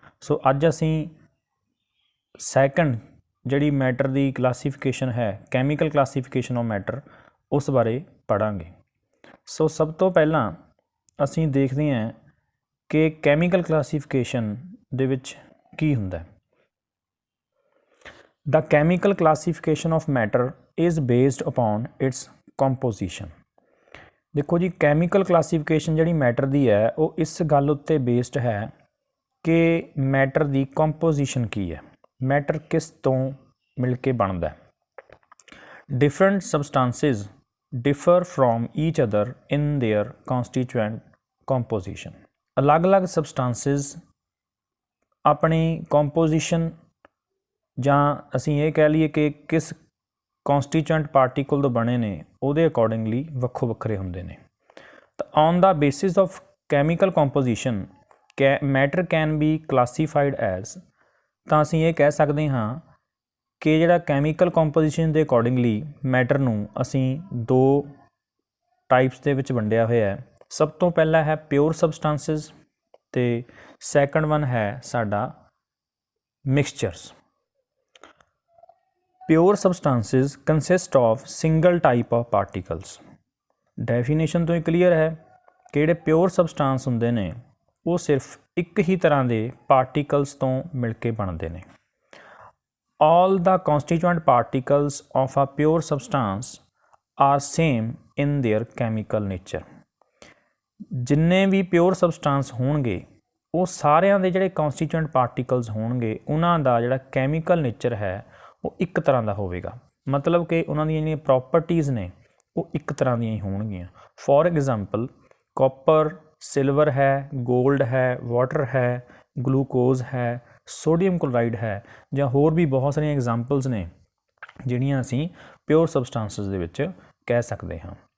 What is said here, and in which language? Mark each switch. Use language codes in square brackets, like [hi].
[pa] ਸੋ ਅੱਜ ਅਸੀਂ ਸੈਕੰਡ ਜਿਹੜੀ ਮੈਟਰ ਦੀ ਕਲਾਸੀਫਿਕੇਸ਼ਨ ਹੈ, ਕੈਮੀਕਲ ਕਲਾਸੀਫਿਕੇਸ਼ਨ ਆਫ ਮੈਟਰ, ਉਸ ਬਾਰੇ ਪੜ੍ਹਾਂਗੇ। ਸੋ ਸਭ ਤੋਂ ਪਹਿਲਾਂ ਅਸੀਂ ਦੇਖਦੇ ਹਾਂ ਕਿ ਕੈਮੀਕਲ ਕਲਾਸੀਫਿਕੇਸ਼ਨ ਦੇ ਵਿੱਚ ਕੀ ਹੁੰਦਾ। [en] The chemical classification of matter is based upon its composition। [pa] ਦੇਖੋ ਜੀ, ਕੈਮੀਕਲ ਕਲਾਸੀਫਿਕੇਸ਼ਨ ਜਿਹੜੀ ਮੈਟਰ ਦੀ ਹੈ ਉਹ ਇਸ ਗੱਲ ਉੱਤੇ ਬੇਸਡ ਹੈ ਕਿ ਮੈਟਰ ਦੀ ਕੰਪੋਜੀਸ਼ਨ ਕੀ ਹੈ, ਮੈਟਰ ਕਿਸ ਤੋਂ ਮਿਲ ਕੇ ਬਣਦਾ। [en] Different substances differ from each other in their constituent composition। [pa] ਅਲੱਗ-ਅਲੱਗ ਸਬਸਟੈਂਸਿਸ ਆਪਣੀ ਕੰਪੋਜੀਸ਼ਨ ਜਾਂ ਅਸੀਂ ਇਹ ਕਹਿ ਲਈਏ ਕਿ ਕਿਸ ਕੌਂਸਟੀਚੁਐਂਟ ਪਾਰਟੀਕਲ ਤੋਂ ਬਣੇ ਨੇ ਉਹਦੇ ਅਕੋਰਡਿੰਗਲੀ ਵੱਖੋ ਵੱਖਰੇ ਹੁੰਦੇ ਨੇ। ਤਾਂ [en] on the basis of chemical composition matter can be classified as, [pa] ਤਾਂ ਅਸੀਂ ਇਹ ਕਹਿ ਸਕਦੇ ਹਾਂ ਕਿ ਜਿਹੜਾ ਕੈਮੀਕਲ ਕੰਪੋਜੀਸ਼ਨ ਦੇ ਅਕੋਰਡਿੰਗਲੀ ਮੈਟਰ ਨੂੰ ਅਸੀਂ ਦੋ ਟਾਈਪਸ ਦੇ ਵਿੱਚ ਵੰਡਿਆ ਹੋਇਆ ਹੈ। ਸਭ ਤੋਂ ਪਹਿਲਾ ਹੈ ਪਿਓਰ ਸਬਸਟੈਂਸਿਸ ਅਤੇ ਸੈਕੰਡ ਵਨ ਹੈ ਸਾਡਾ ਮਿਕਸਚਰਸ। [en] Pure substances consist of single type of particles. [pa] Definition ਤੋਂ ਹੀ ਕਲੀਅਰ ਹੈ ਕਿ ਜਿਹੜੇ ਪਿਓਰ ਸਬਸਟੈਂਸ ਹੁੰਦੇ ਨੇ ਉਹ ਸਿਰਫ ਇੱਕ ਹੀ ਤਰ੍ਹਾਂ ਦੇ ਪਾਰਟੀਕਲਸ ਤੋਂ ਮਿਲ ਕੇ ਬਣਦੇ ਨੇ। [en] All the constituent particles of a pure substance are same in their chemical nature। [pa] ਜਿੰਨੇ ਵੀ ਪਿਓਰ ਸਬਸਟੈਂਸ ਹੋਣਗੇ ਉਹ ਸਾਰਿਆਂ ਦੇ ਜਿਹੜੇ ਕੌਂਸਟੀਚੁਐਂਟ ਪਾਰਟੀਕਲਸ ਹੋਣਗੇ ਉਹਨਾਂ ਦਾ ਜਿਹੜਾ ਕੈਮੀਕਲ ਨੇਚਰ ਹੈ ਉਹ ਇੱਕ ਤਰ੍ਹਾਂ ਦਾ ਹੋਵੇਗਾ। ਮਤਲਬ ਕਿ ਉਹਨਾਂ ਦੀਆਂ ਜਿਹੜੀਆਂ ਪ੍ਰੋਪਰਟੀਜ਼ ਨੇ ਉਹ ਇੱਕ ਤਰ੍ਹਾਂ ਦੀਆਂ ਹੀ ਹੋਣਗੀਆਂ। ਫੋਰ ਐਗਜ਼ਾਮਪਲ, ਕਾਪਰ, ਸਿਲਵਰ ਹੈ, ਗੋਲਡ ਹੈ, ਵਾਟਰ ਹੈ, ਗਲੂਕੋਜ਼ ਹੈ, ਸੋਡੀਅਮ ਕਲੋਰਾਈਡ ਹੈ, ਜਾਂ ਹੋਰ ਵੀ ਬਹੁਤ ਸਾਰੀਆਂ ਐਗਜ਼ਾਮਪਲਸ ਨੇ ਜਿਹੜੀਆਂ ਅਸੀਂ ਪਿਓਰ ਸਬਸਟੈਂਸਿਸ ਦੇ ਵਿੱਚ ਕਹਿ ਸਕਦੇ ਹਾਂ।